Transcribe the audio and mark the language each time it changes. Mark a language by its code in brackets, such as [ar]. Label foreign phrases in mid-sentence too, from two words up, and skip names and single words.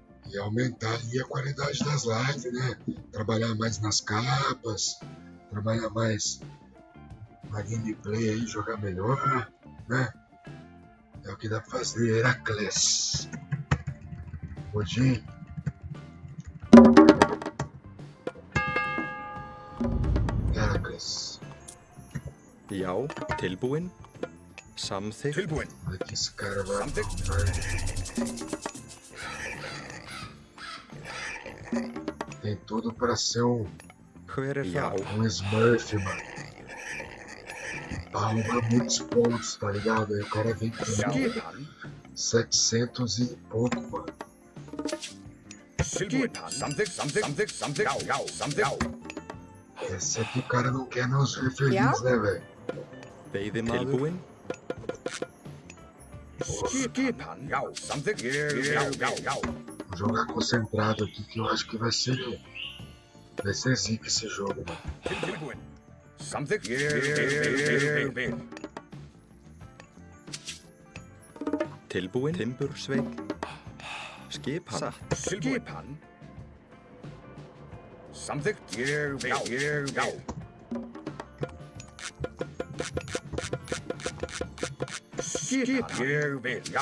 [pt] E aumentar aí a qualidade das lives, né? Trabalhar mais nas capas, trabalhar mais na gameplay aí, jogar melhor, né? É o que dá pra fazer, Heracles. Odin. Heracles. [is] Já, tilbúin. Samþykkt. Tilbúin. [pt] Olha que esse cara vai [is] Samþykkt. [pt] Tem tudo pra ser um [is] Hver Já. það? [pt] Smurf, mano. Arruma muitos pontos, tá ligado? Aí o cara vem com [is] Skipan. [pt] 700 e pouco, mano. [is] Tilbúin. Samþykkt. Já. Samþykkt. [pt] Esse aqui o cara não quer não ser feliz, [is] Já. [pt] né, velho? [is] Veiðimaður. Tilbúin. Skipan. Já. Samþykkt. Já. [pt] Vou jogar concentrado aqui que eu acho que vai ser zica esse jogo, mano. [is] Tilbúin. Samþykkt. Ég vil. Tilbúin. Timbursveinn. Skipan. Satt. Skipan. Samþykkt. Ég vil. Já. Skipan. Ég vil. Já.